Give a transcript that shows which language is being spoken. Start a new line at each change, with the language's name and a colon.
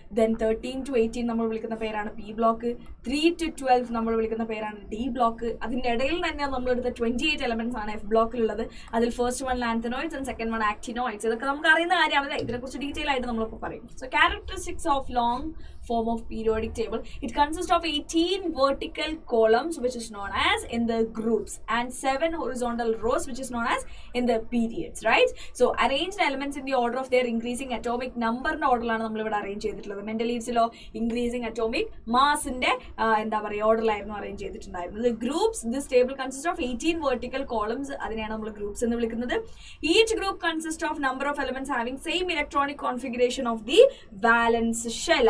Malayalam: Then 13 to 18 നമ്മൾ വിളിക്കുന്ന പേരാണ് പി ബ്ലോക്ക്. 3 to 12 നമ്മൾ വിളിക്കുന്ന പേരാണ് ഡി ബ്ലോക്ക്. അതിന്റെ ഇടയിൽ തന്നെ നമ്മളെടുത്ത 28 എലമെന്റ്സ് ആണ് എഫ് ബ്ലോക്കിലുള്ളത്. അതിൽ first one ലാൻത്തനോയിഡ്സ് and second one actinoids. ഇതൊക്കെ നമുക്ക് അറിയുന്ന കാര്യമാണ്. ഇതിനെക്കുറിച്ച് ഡീറ്റെയിൽ ആയിട്ട് നമ്മളിപ്പോൾ പറയും.
English: So characteristics of long form of periodic table. It consists of 18 vertical columns, which is known as in the groups, and 7 horizontal rows, which is known as in the periods, right? So arranged elements in the order of their increasing atomic number
Malayalam: ന്റെ ഓർഡറിലാണ് നമ്മൾ ഇവിടെ arrange ചെയ്തിട്ടുള്ളത്. മെന്റലീവ്സിലോ increasing atomic മാസിന്റെ ഓർഡറിലായിരുന്നു arrange ചെയ്തിട്ടുണ്ടായിരുന്നത്.
English: Groups, this table consist of 18 vertical columns.
Malayalam: അതിനെയാണ് നമ്മൾ groups എന്ന് വിളിക്കുന്നത്.
English: Each group consist of number of elements having same electronic configuration of the valence shell.